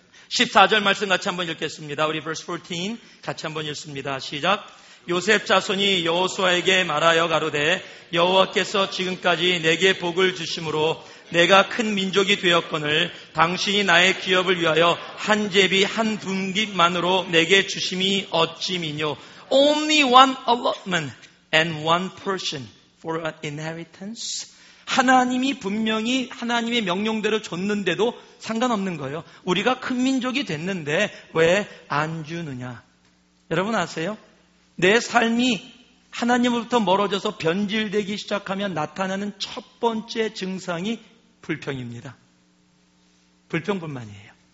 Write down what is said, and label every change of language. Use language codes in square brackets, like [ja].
[ko] 14절 말씀 같이 한번 읽겠습니다. 우리 verse 14 같이 한번 읽습니다. 시작. 요셉 자손이 여호수아에게 말하여 가로되 여호와께서 지금까지 내게 복을 주심으로 내가 큰 민족이 되었거늘 당신이 나의 기업을 위하여 한 제비 한 분깃만으로 내게 주심이 어찌미뇨. [en] Only one allotment and one person for an inheritance. [ko] 하나님이 분명히 하나님의 명령대로 줬는데도 상관없는 거예요. 우리가 큰 민족이 됐는데 왜 안 주느냐. 여러분 아세요? 내 삶이 하나님으로부터 멀어져서 변질되기 시작하면 나타나는 첫 번째 증상이 불평입니다. 불평뿐만이에요.